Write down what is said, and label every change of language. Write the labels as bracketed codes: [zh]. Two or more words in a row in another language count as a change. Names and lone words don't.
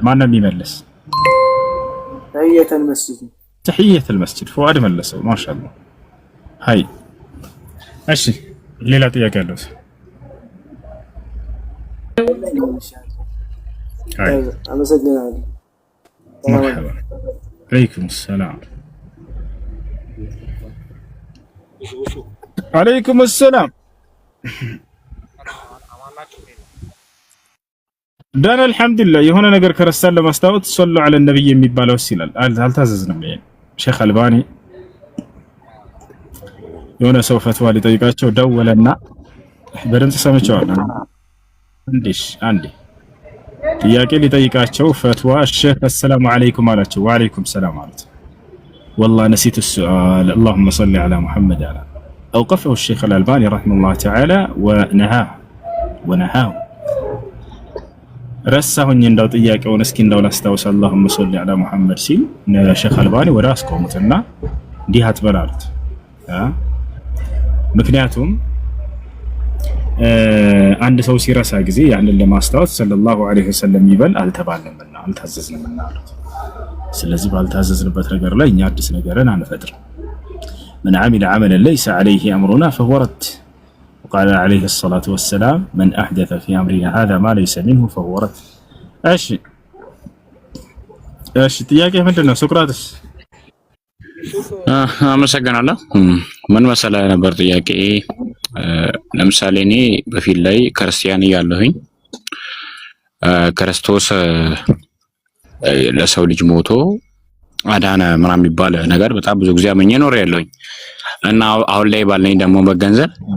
[am] ማን ነው የሚመልስ? [ar] تحية المسجد تحية المسجد [am] ፉአድ መለሰው። ማሻአላህ ሃይ እሺ ሌላ ጥያቄ አለው? ሃይ አመሰግናለሁ። [ar] مرحبا عليكم السلام عليكم السلام دانا الحمد لله [am] የሆነ ነገር ከረሳን ለማስታወት [ar] صلوا على النبي [am] የሚባለው ይላል አልታዘዝንም። ይሄ ሼክ አልባኒ የሆነ ሰው ፈትዋ ሊጠይቃቸው ደወለና በድምጽ ሰምቼዋለሁ። አንዴ ጥያቄ ሊጠይቃቸው ፈትዋ ሼክ [ar] السلام عليكم [am] አላቸው። [ar] وعليكم سلام [am] አሉት። [ar] والله نسيت السؤال اللهم صل على محمد على أوقفه الشيخ الألباني رحمه الله تعالى [am] ونهاه ረሳሁኝ እንደው ጥያቄውን እስኪ እንደው ላስታውስ [ar] اللهم صل على محمد [am] ሲል ሼክ አልባኒ ወደ አስቆሙትና እንዲህ አትበላሉት። ምክንያቱም አንድ ሰው ሲረሳ ጊዜ ያንን ለማስታወስ [ar] صلى الله عليه وسلم [am] ይበል አልተባለምና አልታዘዝንምና አሉት። ስለዚህ ባልታዘዝንበት ነገር ላይ እኛ አዲስ ነገርን አንፈጥርም። [ar] من عمل عملا ليس عليه أمرنا فهو رد وقال عليه الصلاة والسلام من أحدث في أمرنا هذا ما ليس منه فهو رد. [am] እሺ ጥያቄ ምንድነው ሶቅራጥስ? አመሰግናለሁ። ምን መሰለህ ነበር ጥያቄ ለምሳሌ እኔ በፊት ላይ ክርስቲያን እያለሁኝ ክርስቶስ ለሰው ልጅ ሞቶ አዳነ ምናምን የሚባል ነገር በጣም ብዙ ጊዜ አመኘ ኖር ያለሁኝ እና አሁን ላይ ባለኝ ደግሞ መገንዘብ